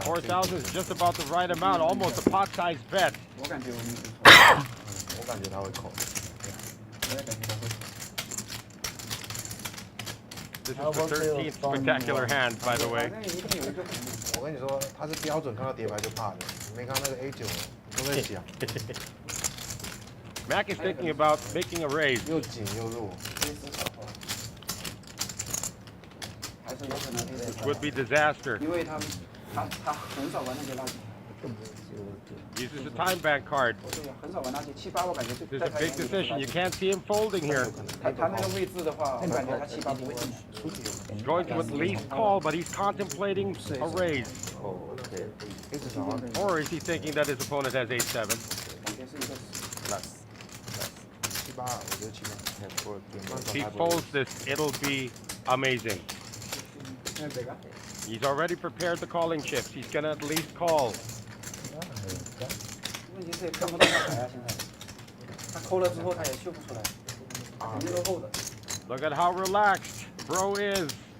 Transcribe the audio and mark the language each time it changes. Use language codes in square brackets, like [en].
[en] 4,000 is just about the right amount, almost a pot-sized bet. [zh] 我感觉我们是错。我感觉他会扣。我也感觉他会。 [en] This is the 13th spectacular hand, by the way. [zh] 我跟你说，他是标准看到叠牌就怕的，你没看那个 A9，都在想， [en] Mac is thinking about making a raise. [zh] 又紧又弱。还是有可能 [en] This would be disaster. [zh] 因为他很少玩那些垃圾， [en] Uses a time bank card. [zh] 对，很少玩垃圾，7、8我感觉就 [en] This is a big decision. You can't see him folding here. [zh] 他那个位置的话，我感觉他7、8不会进去。 [en] He's going to at least call, but he's contemplating a raise. Or is he thinking that his opponent has 8-7? [zh] 感觉是一个 7、8，我觉得7、8。 [en] If he folds this, it'll be amazing. He's already prepared the calling chips. He's gonna at least call. [zh] 问题是看不到他牌啊，现在他抠了之后他也秀不出来，肯定都厚的。 [en] Look at how relaxed Bro is.